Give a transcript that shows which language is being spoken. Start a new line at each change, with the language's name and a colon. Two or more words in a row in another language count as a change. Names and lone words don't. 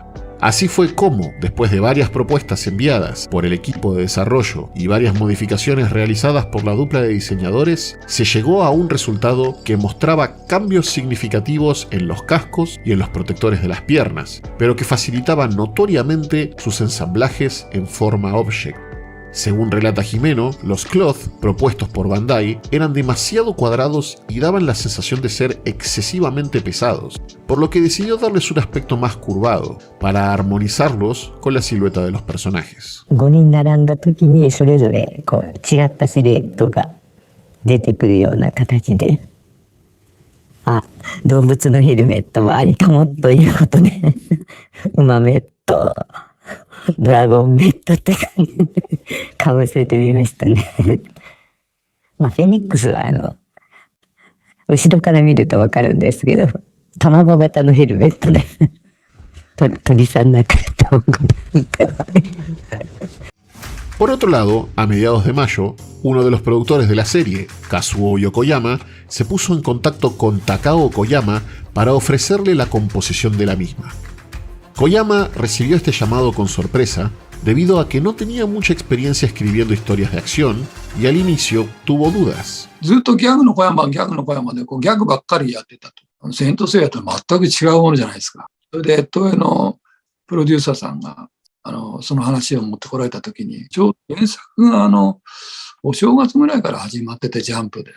Spanish: Así fue como, después de varias propuestas enviadas por el equipo de desarrollo y varias modificaciones realizadas por la dupla de diseñadores, se llegó a un resultado que mostraba cambios significativos en los cascos y en los protectores de las piernas, pero que facilitaba notoriamente sus ensamblajes en forma object. Según relata Himeno, los cloth propuestos por Bandai eran demasiado cuadrados y daban la sensación de ser excesivamente pesados, por lo que decidió darles un aspecto más curvado, para armonizarlos con la silueta de los personajes.
Japanese: 5 人並んだ時にそれぞれこう違ったシルエットが出てくるような形で、あ、動物のヘルメットもありかもということで、馬メット、ドラゴンメットって感じでかぶせてみましたね。まあフェニックスは後ろから見るとわかるんですけど、卵型のヘルメットで鳥さんなんかと。
Spanish: Por otro lado, a mediados de mayo, uno de los productores de la serie, Kazuo Yokoyama, se puso en contacto con Takao Koyama para ofrecerle la composición de la misma. Koyama recibió este llamado con sorpresa debido a que no tenía mucha experiencia escribiendo historias de acción y al inicio tuvo dudas.
Japanese: ずっとギャグの小山でギャグばっかりやってたと。セイントセイヤと全く違うものじゃないですか。それで東映のプロデューサーさんがその話を持ってこられた時に、ちょうど原作がお正月ぐらいから始まってて、ジャンプで。